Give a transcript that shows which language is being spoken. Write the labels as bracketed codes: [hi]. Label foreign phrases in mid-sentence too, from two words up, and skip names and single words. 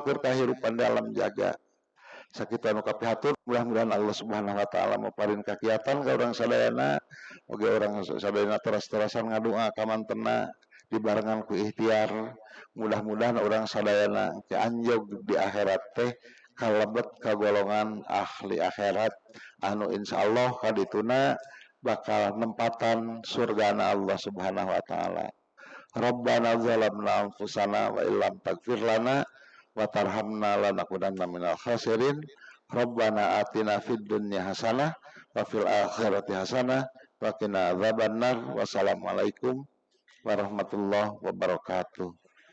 [su] keur kahirupan di alam jaga sakitu anu kapihatur mudah-mudahan Allah [ar] سبحانه وتعالى [su] maparin kakiatan ka urang sadayana oge urang sadayana teras-terasan ngadua ka mantena dibarengan ku ikhtiar mudah-mudahan urang sadayana ke anjog di akhirat teh kalebet ka golongan ahli akhirat anu insyaallah kadituna bakal nempatan surgana Allah [ar] سبحانه وتعالى. ربنا ظلمنا أنفسنا وإن لم تغفر لنا وترحمنا لنكونن من الخاسرين. ربنا آتنا في الدنيا حسنة وفي الآخرة حسنة وقنا عذاب النار. والسلام عليكم ورحمة الله وبركاته.